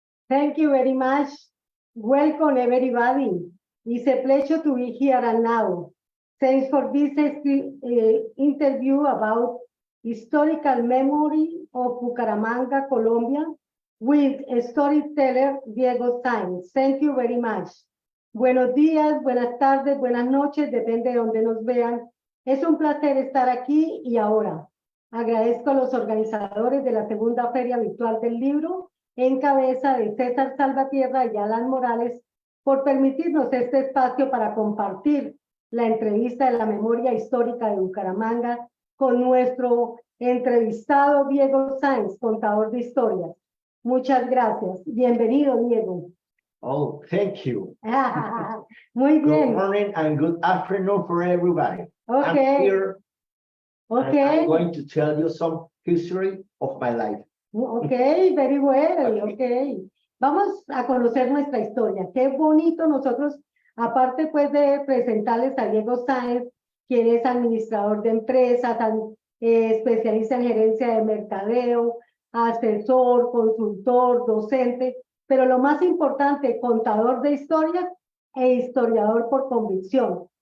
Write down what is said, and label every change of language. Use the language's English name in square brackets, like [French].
[English] Thank you very much. Welcome, everybody. It's a pleasure to be here and now. Thanks for this interview about historical memory of Bucaramanga, Colombia, with storyteller Diego Sáenz. Thank you very much. [Spanish] Buenos días, buenas tardes, buenas noches, depende de donde nos vean. Es un placer estar aquí y ahora. Agradezco a los organizadores de la segunda Feria Virtual del Libro, en cabeza de César Salvatierra y Alan Morales, por permitirnos este espacio para compartir la entrevista de la memoria histórica de Bucaramanga con nuestro entrevistado Diego Sáenz, contador de historias. Muchas gracias. Bienvenido, Diego. [English] Oh, thank you. [Spanish] Muy bien. [English] Good morning and good afternoon for everybody. Okay. I'm here Okay. and I'm going to tell you some history of my life. Okay, very well. Okay. [Spanish] Vamos a conocer nuestra historia. Qué bonito nosotros, aparte pues de presentarles a Diego Sáenz, quien es administrador de empresas, especialista en gerencia de mercadeo, asesor, consultor, docente, pero lo más importante, contador de historias e historiador por convicción.